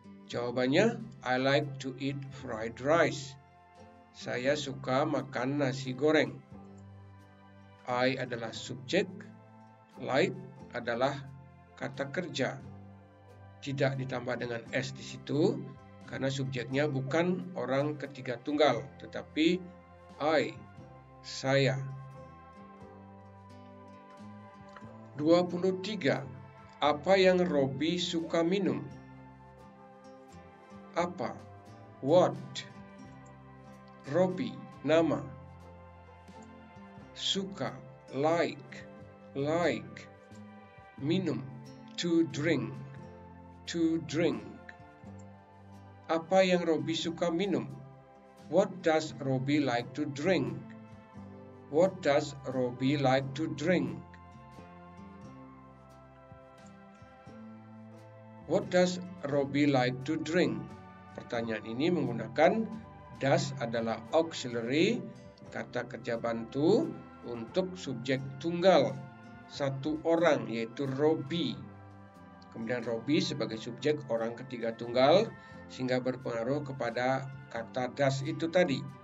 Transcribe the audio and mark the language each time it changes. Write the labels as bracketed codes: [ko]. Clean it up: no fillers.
[id] Jawabannya, [en] I like to eat fried rice. [id] Saya suka makan nasi goreng. I adalah subjek, like adalah kata kerja. Tidak ditambah dengan S di situ, karena subjeknya bukan orang ketiga tunggal, tetapi I, saya. 23. Apa yang Robi suka minum? Apa? What? Robi, nama. [en] Suka, like. minum. To drink. To drink. [id] Apa yang Robi suka minum? [en] What does Robi like to drink? What does Robi like to drink? What does Robi like to drink? [id] Pertanyaan ini menggunakan does adalah auxiliary, kata kerja bantu untuk subjek tunggal satu orang, yaitu Robi. Kemudian Robi sebagai subjek orang ketiga tunggal sehingga berpengaruh kepada kata does itu tadi.